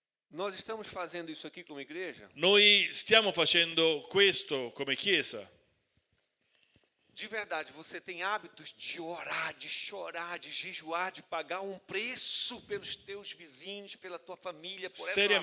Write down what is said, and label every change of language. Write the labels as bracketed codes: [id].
[pt] Nós estamos fazendo isso aqui como igreja? [it] Noi stiamo facendo questo come Chiesa. [pt] De verdade, você tem hábitos de orar, de chorar, de jejuar, de pagar um preço pelos teus vizinhos, pela tua família, por essa nação?